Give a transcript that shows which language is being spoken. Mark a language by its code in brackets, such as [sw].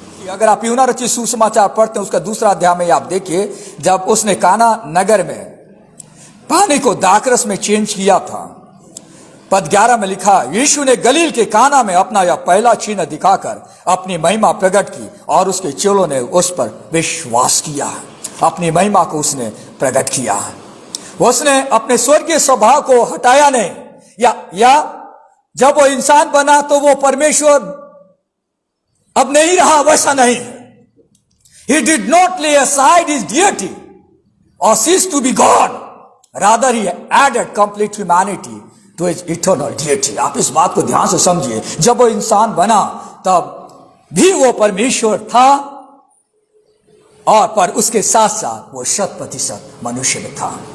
[hi] अगर आप यूहन्ना रचित सुसमाचार पढ़ते हैं, उसका 2 अध्याय में आप देखिए, जब उसने काना नगर में पानी को दाखरस में चेंज किया था, पद 11 में लिखा, यीशु ने गलील के काना में अपना यह पहला चिन्ह दिखाकर अपनी महिमा प्रकट की और उसके चेलों ने उस पर विश्वास किया। अपनी महिमा को उसने प्रकट किया। उसने अपने स्वर्गीय स्वभाव को हटाया नहीं, या जब वो इंसान बना तो वो परमेश्वर अब नहीं रहा, वैसा नहीं है। [en] He did not lay aside his deity or cease to be God. Rather, he added complete humanity to his eternal deity. [hi] आप इस बात को ध्यान से समझिए, जब वो इंसान बना तब भी वो परमेश्वर था, और पर उसके साथ साथ वो 100% मनुष्य में था।